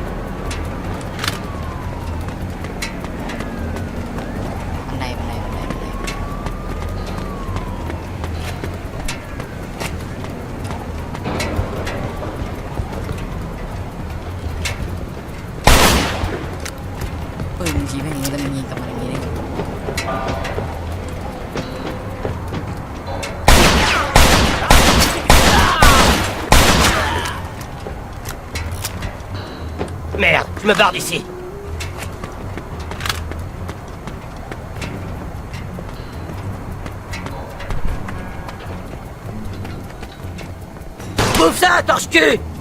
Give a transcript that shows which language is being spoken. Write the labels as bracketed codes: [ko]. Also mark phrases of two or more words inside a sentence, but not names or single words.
[th] บันไดบันไดบันไดบันไดปืนชี้ไปอย่างนี้แล้วมันยิงกลับมาอย่างนี้ได้ไง [fr] Merde, je me barre d'ici. Bouffe ça, torche-cul!